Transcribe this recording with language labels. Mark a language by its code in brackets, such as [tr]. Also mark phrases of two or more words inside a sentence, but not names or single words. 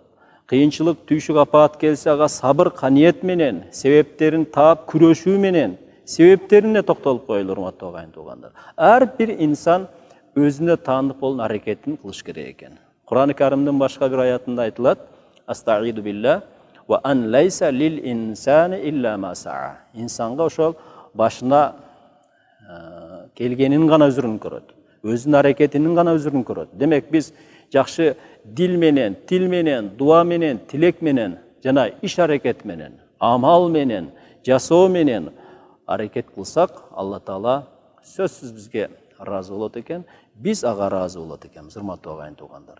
[ky] Кыйынчылык, түйшүк, апаат келсе, ага сабыр, каниет менен, себептерин таап күрөшүү менен, себептерине токтолуп коелу, урматтуу агайын туугандар. Ар бир инсан өзүнө таандык болгон аракетин кылыш керек экен. Кур'ан-ы Каримдин башка бир аятында айтылат: [ar] "أعوذ بالله وأن ليس للإنسان إلا ما سعى." [ky] Инсанга ошол башына келгенин гана өзүрүн көрөт. Өзүнүн аракетинин гана өзүрүн көрөт. Демек биз жакшы дил менен, тил менен, дуа менен, тилек менен жана иш аракет менен, амал менен, жасоо менен аракет кылсак, Алла Таала сөзсүз бизге разы болот экен, биз ага разы болот экенбиз, урматтуу агайын туугандар.